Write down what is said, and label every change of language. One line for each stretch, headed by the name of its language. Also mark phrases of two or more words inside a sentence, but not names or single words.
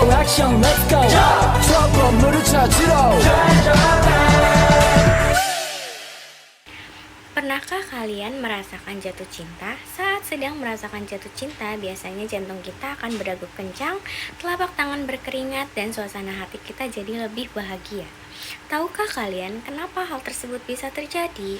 Korean: 액션
English: let's go
Korean: 저 건물을 찾으러
Indonesian: Pernahkah kalian merasakan jatuh cinta? Saat sedang merasakan jatuh cinta, biasanya jantung kita akan berdegup kencang, telapak tangan berkeringat, dan suasana hati kita jadi lebih bahagia. Tahukah kalian kenapa hal tersebut bisa terjadi?